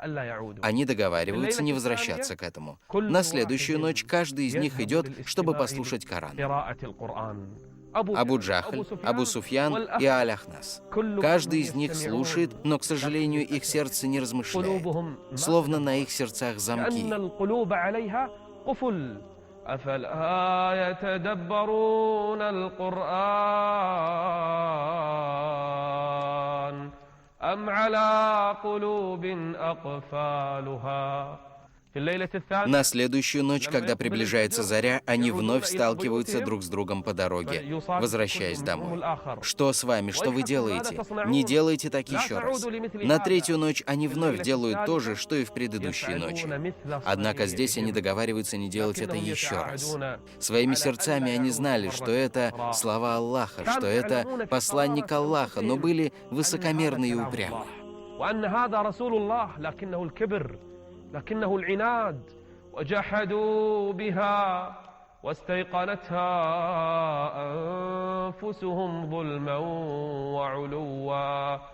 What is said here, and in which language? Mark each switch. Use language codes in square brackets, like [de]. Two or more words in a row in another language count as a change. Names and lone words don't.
[ru] Они договариваются не возвращаться к этому. На следующую ночь каждый из них идет, чтобы послушать Коран. Абу Джахль, Абу Суфьян и Аль-Ахнас. Каждый из них слушает, но, к сожалению, их сердце не размышляет, словно на их сердцах замки. [ar] أفلا يتدبرون القرآن أم على قلوب أقفالها. [ru] На следующую ночь, когда приближается заря, они вновь сталкиваются друг с другом по дороге, возвращаясь домой. Что с вами? Что вы делаете? Не делайте так еще раз. На третью ночь они вновь делают то же, что и в предыдущие ночи. Однако здесь они договариваются не делать это еще раз. Своими сердцами они знали, что это слова Аллаха, что это посланник Аллаха, но были высокомерны и упрямы. [ar] لكنه العناد وجحدوا بها واستيقنتها أنفسهم ظلما وعلوا.